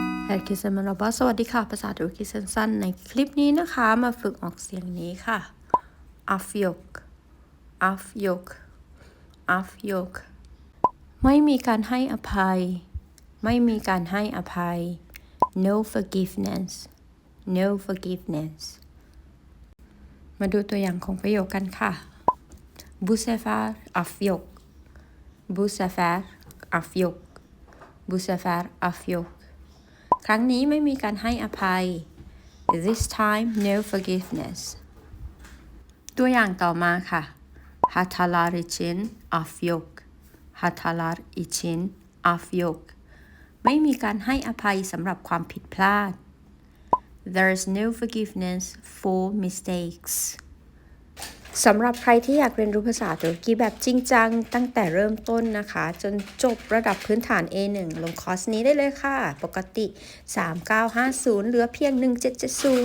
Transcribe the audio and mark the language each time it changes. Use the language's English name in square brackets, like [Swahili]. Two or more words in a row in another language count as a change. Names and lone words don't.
[Turkish] Herkese merhaba [Thai] สวัสดีค่ะภาษาตุรกีสั้นๆในคลิปนี้นะคะมาฝึกออกเสียงนี้ค่ะ [Turkish] Afyok Afyok Afyok [Thai] ไม่มีการให้อภัยไม่มี การให้อภัย [English] No forgiveness No forgiveness [Thai] มาดูตัวอย่างของประโยคกันค่ะ [Turkish] Bu sefer afyok Bu sefer afyok Bu sefer [Thai] afyok ครั้งนี้ไม่มีการให้อภัย [English] This time no forgiveness [Thai] ตัวอย่างต่อ มาค่ะ [Turkish] Hatalar için af yok Hatalar için af yok [Thai] ไม่มีการให้อภัยสำหรับความผิดพลาด [English] There is no forgiveness for mistakes [Thai] สำหรับใครที่อยากเรียนรู้ภาษาตุรกีแบบจริงจังตั้งแต่เริ่มต้นนะคะจนจบระดับพื้นฐาน A1 ลงคอร์สนี้ได้เลยค่ะปกติ 3950 เหลือเพียง 1770